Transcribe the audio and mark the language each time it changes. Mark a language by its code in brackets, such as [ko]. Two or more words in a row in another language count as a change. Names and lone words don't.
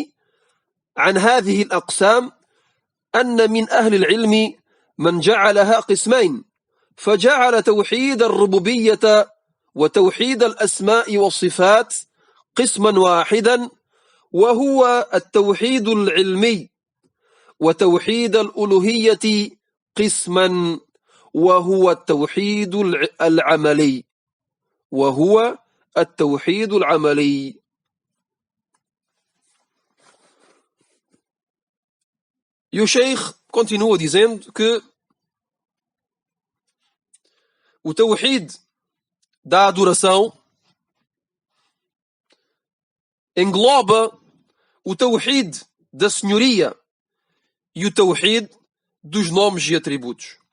[ar] عن هذه الأقسام أن من أهل العلم من جعلها قسمين، فجعل توحيد الربوبية وتوحيد الأسماء والصفات قسما واحدا وهو التوحيد العلمي، وتوحيد الألوهية قسما وهو التوحيد العملي [pt] E o Sheikh continua dizendo que o Tawhid da adoração engloba o Tawhid da senhoria e o Tawhid dos nomes e atributos.